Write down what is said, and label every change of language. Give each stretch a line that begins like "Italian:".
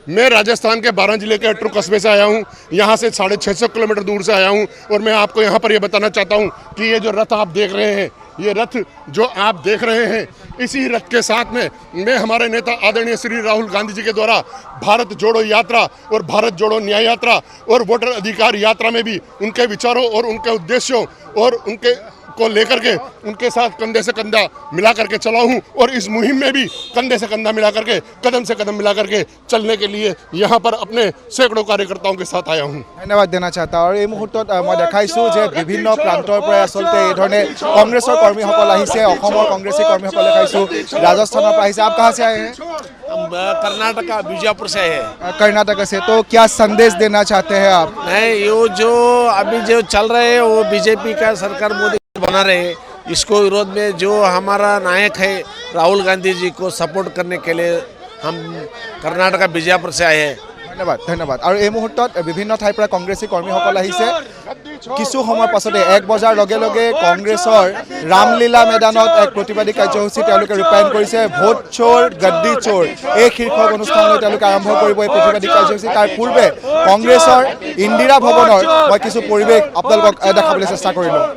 Hindi: मैं राजस्थान के 12 जिले के अटरू कस्बे से आया हूँ। यहाँ से 650 किलोमीटर दूर से आया हूँ और मैं आपको यहाँ पर ये बताना चाहता हूँ कि ये जो रथ आप देख रहे हैं, ये रथ जो आप देख रहे हैं, इसी रथ के साथ में मैं हमारे नेता आदरणीय श्री राहुल गांधी जी के द्वारा भारत जोड़ो यात्रा और भारत जोड़ो न्याय यात्रा और वोटर अधिकार यात्रा में भी उनके विचारों और उनके उद्देश्यों और उनके को लेकर के उनके साथ कंधे से कंधा मिला करके चला हूँ और इस मुहिम में भी कंधे से कंधा मिला करके, कदम से कदम मिला करके चलने के लिए यहाँ पर अपने सैकड़ों कार्यकर्ताओं के साथ आया हूँ। धन्यवाद देना चाहता और
Assamese: এই মুহূৰ্তত মই দেখাইছোঁ যে বিভিন্ন প্ৰান্তৰ পৰা আসলতে এই ধৰণে কংগ্ৰেছৰ কৰ্মীসকল আহিছে। অসমৰ কংগ্ৰেছী কৰ্মীসকল দেখাইছোঁ, ৰাজস্থানৰ পৰা আহিছে।
Hindi: आप कहाँ से आए हैं? हम कर्नाटका बीजापुर से है। कर्नाटक से। तो क्या संदेश देना चाहते हैं आप? नहीं, ये जो अभी जो चल रहे हैं वो बीजेपी का सरकार मोदी बना रहे हैं, इसको विरोध में जो हमारा नायक है राहुल गांधी जी को सपोर्ट करने के लिए हम कर्नाटका बीजापुर से आए हैं। धन्यवाद धन्यवाद।
Assamese: और এই মুহূৰ্তত বিভিন্ন ঠাইৰ পৰা কংগ্ৰেছী কৰ্মীসকল আহিছে। কিছু সময় পাছতে 1 বজাৰ লগে লগে কংগ্ৰেছৰ ৰামলীলা ময়দানত এক প্ৰতিবাদী কাৰ্যসূচী তেওঁলোকে ৰূপায়ণ কৰিছে। ভোট চোৰ গদ্দি চোৰ এই শীৰ্ষক অনুষ্ঠানলৈ তেওঁলোকে আৰম্ভ কৰিব এই প্ৰতিবাদী কাৰ্যসূচী। তাৰ পূৰ্বে কংগ্ৰেছৰ ইন্দিৰা ভৱনৰ মই কিছু পৰিৱেশ আপোনালোকক দেখাবলৈ চেষ্টা কৰিলোঁ।